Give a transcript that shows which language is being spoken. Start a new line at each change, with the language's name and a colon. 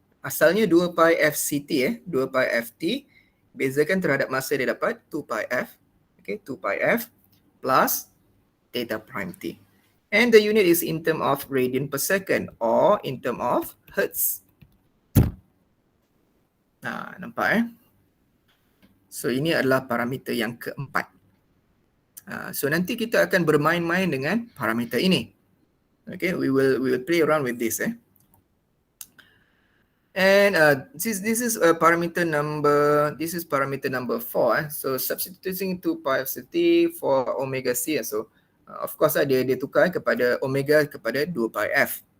Malay: Asalnya 2 pi fct 2 pi ft, bezakan terhadap masa dia dapat 2 pi f.
English: Okay, 2 pi f plus theta prime t. And the unit is in term of radian per second or in term of hertz.
Malay: Nampak So ini adalah parameter yang keempat. So nanti kita akan bermain-main dengan parameter ini.
English: Okay, we will play around with this. And this is parameter number 4. So substituting 2 pi fct for omega c.
Malay: So of course dia tukar kepada omega kepada 2 pi f.